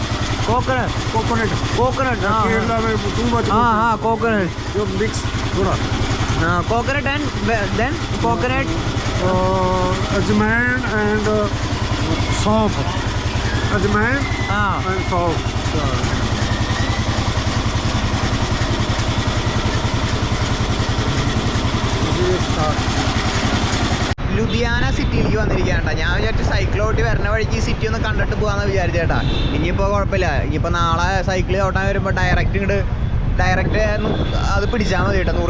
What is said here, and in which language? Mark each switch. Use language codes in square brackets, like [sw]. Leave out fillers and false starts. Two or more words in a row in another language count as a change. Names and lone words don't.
[hi] हाँ केरला में [en] too much [hi] हाँ कोकोनट जो मिक्स थोड़ा [en] हाँ coconut and then coconut [hi] अजमैन एंड सौंफ अजमैन हाँ एंड सौंफ [ml] ലുധിയാന സിറ്റിയിലേക്ക് വന്നിരിക്കുകയാണ്. ഞാൻ വിചാരിച്ചു സൈക്കിളോട്ടി വരുന്ന വഴിക്ക് ഈ സിറ്റി ഒന്ന് കണ്ടിട്ട് പോകാമെന്ന് വിചാരിച്ചേട്ടാ. ഇനിയിപ്പോൾ കുഴപ്പമില്ല, ഇനിയിപ്പോൾ നാളെ സൈക്കിൾ ഓട്ടാൻ വരുമ്പോൾ ഡയറക്റ്റ് അത് പിടിച്ചാൽ മതി കേട്ടോ.